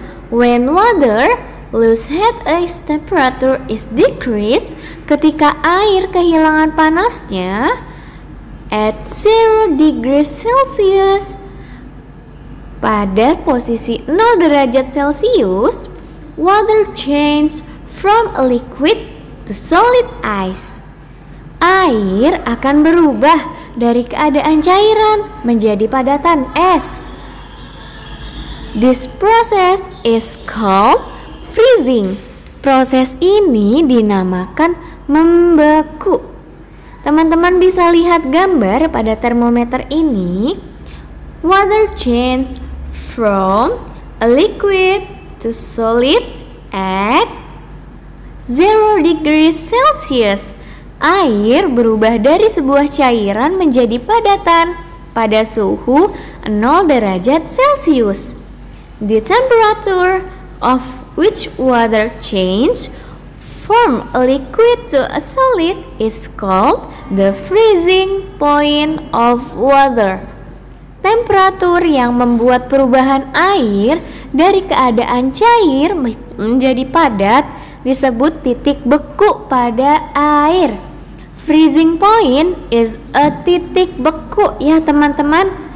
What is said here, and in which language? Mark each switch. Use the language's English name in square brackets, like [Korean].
[English] When water lose heat its temperature is decreased, [Indonesian] ketika air kehilangan panasnya [English] at 0 degrees Celsius, [Indonesian] pada posisi 0 derajat Celcius, [English] water change from a liquid to solid ice. [Indonesian] Air akan berubah dari keadaan cairan menjadi padatan es. [English] This process is called freezing. [Indonesian] Proses ini dinamakan membeku. Teman-teman bisa lihat gambar pada termometer ini. [English] Water change from a liquid to solid at 0 degrees Celsius. [Indonesian] Air berubah dari sebuah cairan menjadi padatan pada suhu 0 derajat Celcius. [English] The temperature of which water change from a liquid to a solid is called the freezing point of water. [Indonesian] Temperatur yang membuat perubahan air dari keadaan cair menjadi padat disebut titik beku pada air. [English] Freezing point is a [Indonesian] titik beku ya teman-teman.